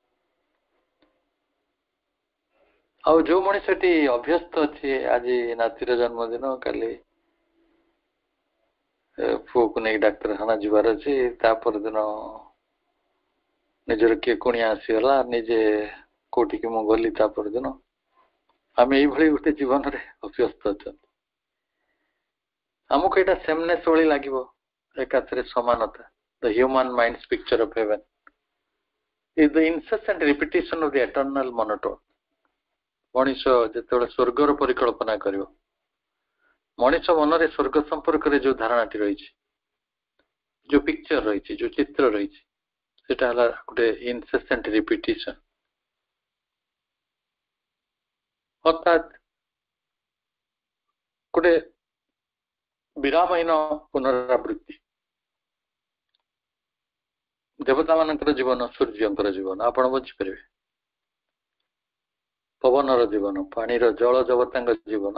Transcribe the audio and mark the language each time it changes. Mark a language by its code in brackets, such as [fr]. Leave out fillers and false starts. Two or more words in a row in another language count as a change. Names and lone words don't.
[or] ଆଉ ଯୋଉ ମଣିଷଟି ଅଭ୍ୟସ୍ତ ଅଛି, ଆଜି ନାତିର ଜନ୍ମଦିନ, କାଲି ପୁଅକୁ ନେଇ ଡାକ୍ତରଖାନା ଯିବାର ଅଛି, ତା ପରଦିନ ନିଜର କିଏ କୁଣିଆ ଆସିଗଲା, ନିଜେ କୋଉଠିକି ମୁଁ ଗଲି ତା ପରଦିନ। ଆମେ ଏଇଭଳି ଗୋଟେ ଜୀବନରେ ଅଭ୍ୟସ୍ତ ଅଛନ୍ତି। ଆମକୁ ଏଇଟା ସେମନେସ୍ ଭଳି ଲାଗିବ, ଏକାଥରେ ସମାନତା। [en] The human mind's picture of heaven is the incessant repetition of the eternal monotone. [or] ମଣିଷ ଯେତେବେଳେ ସ୍ୱର୍ଗର ପରିକଳ୍ପନା କରିବ, ମଣିଷ ମନରେ ସ୍ୱର୍ଗ ସମ୍ପର୍କରେ ଯୋଉ ଧାରଣାଟି ରହିଛି, ଯୋଉ ପିକ୍ଚର ରହିଛି, ଯୋଉ ଚିତ୍ର ରହିଛି, ସେଟା ହେଲା ଗୋଟେ [en] incessant repetition, [or] ଅର୍ଥାତ୍ ଗୋଟେ ବିରାମହୀନ ପୁନରାବୃତ୍ତି। ଦେବତା ମାନଙ୍କର ଜୀବନ, ସୂର୍ଯ୍ୟଙ୍କର ଜୀବନ ଆପଣ ବୁଝିପାରିବେ, ପବନର ଜୀବନ, ପାଣିର ଜଳ ଜଗତାଙ୍କ ଜୀବନ।